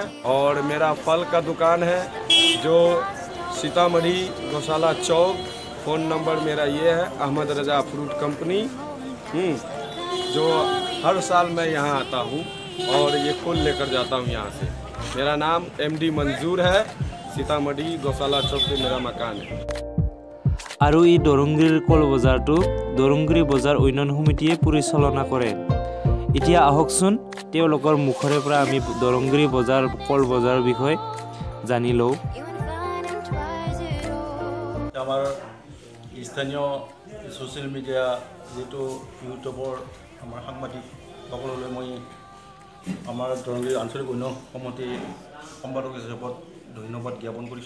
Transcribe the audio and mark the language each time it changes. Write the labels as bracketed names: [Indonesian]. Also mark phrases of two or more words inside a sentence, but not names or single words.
[Hindi] और मेरा फल का दुकान है जो सीतामढ़ी गौशाला चौक। फ़ोन नंबर मेरा ये है, अहमद रजा फ्रूट कंपनी। जो हर साल मैं यहाँ आता हूँ और ये कोल लेकर जाता हूँ यहाँ से। मेरा नाम MD मंजूर है। सीतामढ़ी गौशाला चौक पे मेरा मकान है। [Assamese] আৰু এই দৰংগিৰিৰ কল বজাৰটো দৰংগিৰি বজাৰ উন্নয়ন সমিতিয়ে পৰিচালনা কৰে। এতিয়া আহকচোন তেওঁলোকৰ মুখৰে পৰা আমি দৰংগিৰি বজাৰ কল বজাৰৰ বিষয়ে জানি লওঁ। আমাৰ স্থানীয় [English] social media [Assamese] যিটো ইউটিউবৰ আমাৰ সাংবাদিক সকললৈ মই আমাৰ দৰংগিৰি আঞ্চলিক উন্নয়ন সমিতিৰ সম্পাদক হিচাপত ধন্যবাদ জ্ঞাপন কৰিছোঁ।